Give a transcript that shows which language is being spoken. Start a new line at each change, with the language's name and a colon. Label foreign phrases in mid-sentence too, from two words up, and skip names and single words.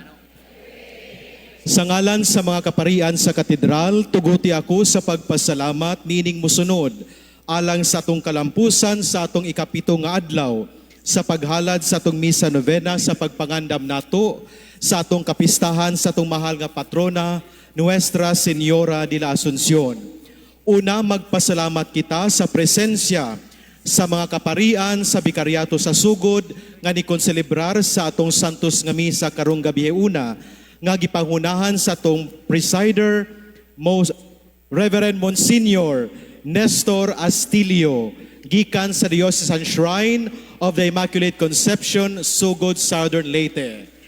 Cebuano: Sa ngalan sa mga kaparian sa katedral, tuguti ako sa pagpasalamat nining musunod alang sa atong kalampusan sa atong ikapito nga adlaw sa paghalad sa atong misa novena sa pagpangandam nato sa atong kapistahan sa atong mahal nga patrona Nuestra Señora de la Asunción. Una, magpasalamat kita sa presensya sa mga kaparian sa Bikaryato sa Sugod nga nikonselebrar sa atong santos nga misa karong gabi una nga gipangunahan sa atong presider, Reverend Monsignor Nestor Astilio, gikan sa Diocesan Shrine of the Immaculate Conception, Sugod, Southern Leyte.